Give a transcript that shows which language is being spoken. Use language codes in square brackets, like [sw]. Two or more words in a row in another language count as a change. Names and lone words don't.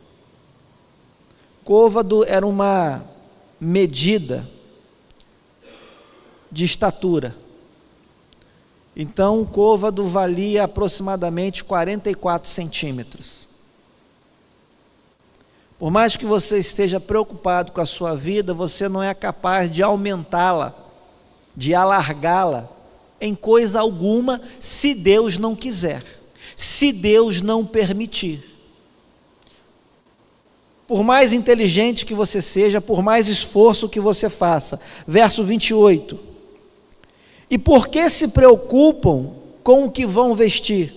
[pt] Côvado era uma medida de estatura. Então, um côvado valia aproximadamente 44 centímetros. Por mais que você esteja preocupado com a sua vida, você não é capaz de aumentá-la, de alargá-la, em coisa alguma, se Deus não quiser. se Deus não permitir. Por mais inteligente que você seja, por mais esforço que você faça. Verso 28. E por que se preocupam com o que vão vestir?